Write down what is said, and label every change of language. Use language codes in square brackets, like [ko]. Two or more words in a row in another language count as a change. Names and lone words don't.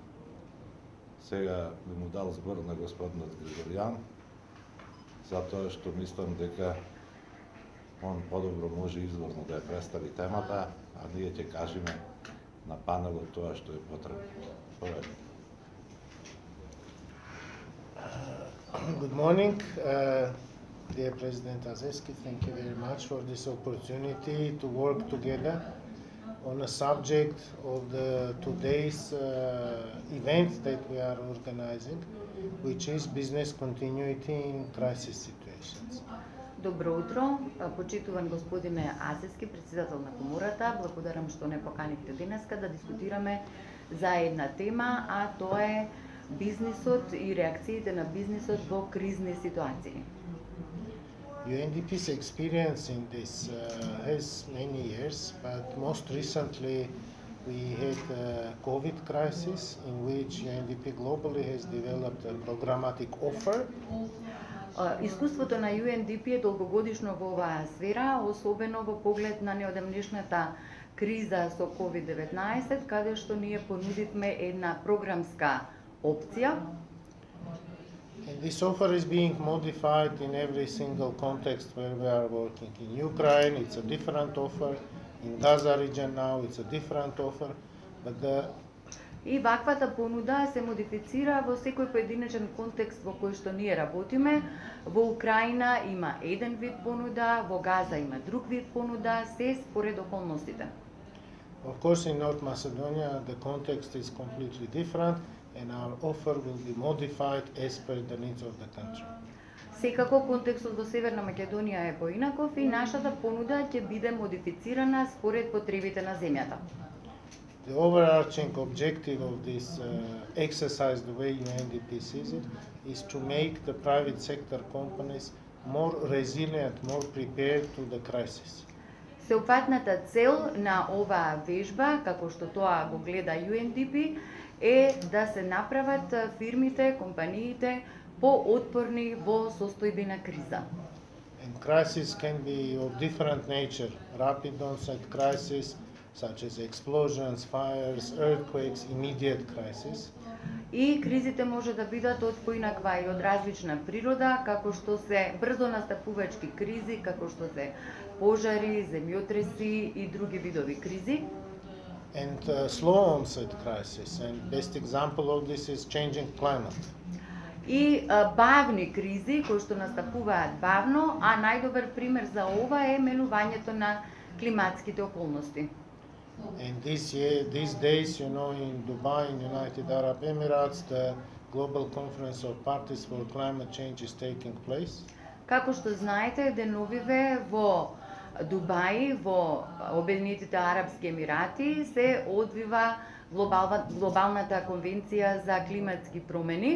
[mk] Сега би му дал збор на господинот Григоријан, затоа што мислам дека он подобро може изворно да ја представи темата, а ние ќе кажеме на панелот тоа што е потребно. [en] Good morning, dear President Azeski. Thank you very much for this opportunity to work together on a subject of today's event that we are organizing, which is business continuity in crisis situations. [mk] Добро утро, почитуван господине Азески, председател на комората. Благодарам што не поканивте денеска да дискутираме за една тема, а тоа е бизнисот и реакциите на бизнисот во кризни ситуации. [en] UNDP's experience in this has many years, but most recently we had a COVID crisis in which UNDP globally has developed a programmatic offer. [mk] Искуството на UNDP е долгогодишно во оваа сфера, особено во поглед на неодамнешната криза со COVID-19, каде што ние понудивме една програмска опција. [en] And this offer is being modified in every single context where we are working. In Ukraine, it's a different offer. In Gaza region now, it's a different offer. But [mk] И ваквата понуда се модифицира во секој поединечен контекст во кој што ние работиме. Во Украина има еден вид понуда, во Газа има друг вид понуда, се според околностите. [en] Of course, in North Macedonia, the context is completely different, and our offer will be modified as per the needs of the country. [mk] Секако контекстот во Северна Македонија е поинаков и нашата понуда ќе биде модифицирана според потребите на земјата. [en] The overarching objective of this exercise, the way UNDP sees it, is to make the private sector companies more resilient, more prepared to the crisis. [mk] Сеопфатната цел на оваа вежба, како што тоа го гледа UNDP, е да се направат фирмите, компаниите поотпорни во состојби на криза. [en] And crisis can be of different nature, rapid onset crisis, such as explosions, fires, earthquakes, immediate crisis. [mk] И кризите може да бидат од поинаква и од различна природа, како што се брзо настапувачки кризи, како што се пожари, земјотреси и други видови кризи. [en] And slow onset crisis, and best example of this is changing climate. [mk] И бавни кризи кои што настапуваат бавно, а најдобар пример за ова е менувањето на климатските околности. [en] And these days, you know, in Dubai, in United Arab Emirates, the Global Conference of Parties for Climate Change is taking place. [mk] Како што знаете, деновиве во Дубај, во Обединетите Арапски Емирати, се одвива глобалната конвенција за климатски промени.